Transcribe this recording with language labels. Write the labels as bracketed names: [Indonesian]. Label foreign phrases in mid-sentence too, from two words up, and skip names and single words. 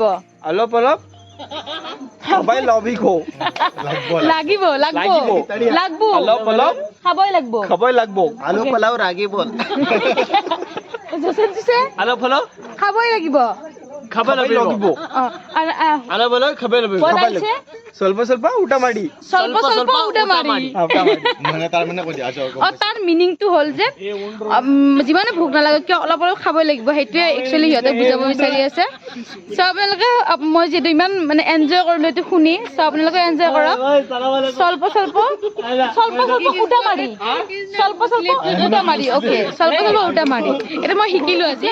[Assamese] অলপ অলপ সবাই লবিব লাগিব লাগিব লাগিব অলপ অলপ খাবই লাগিব খাবই লাগব আলু পোলাও রাগি বল সঞ্জু সে অলপ অলপ খাবই লাগিব খাবই লাগিব অলপ অলপ খাবই লাগিব [Kannada] ಸ್ವಲ್ಪ ಸ್ವಲ್ಪ ಊಟ ಮಾಡಿ ಸ್ವಲ್ಪ ಸ್ವಲ್ಪ ಊಟ ಮಾಡಿ [Assamese] মানে তাৰ মানে কৈ দিয়া তাৰ মিনিংটো হ'ল যে যিমানে ভোক নালাগে কিয় অলপ অলপ খাবই লাগিব সেইটোৱে একচুৱেলি সিহঁতে বুজাব বিচাৰি আছে চ' আপোনালোকে মই যিটো ইমান মানে এনজয় কৰিলো এইটো শুনি চ' আপোনালোকে এনজয় কৰক [Kannada] ಸ್ವಲ್ಪ ಸ್ವಲ್ಪ ಸ್ವಲ್ಪ ಸ್ವಲ್ಪ ಊಟ ಮಾಡಿ ಸ್ವಲ್ಪ ಸ್ವಲ್ಪ ಊಟ ಮಾಡಿ [Assamese] অ'কে [Kannada] ಸ್ವಲ್ಪ ಸ್ವಲ್ಪ ಊಟ ಮಾಡಿ [Assamese] এটা মই শিকিলো আজি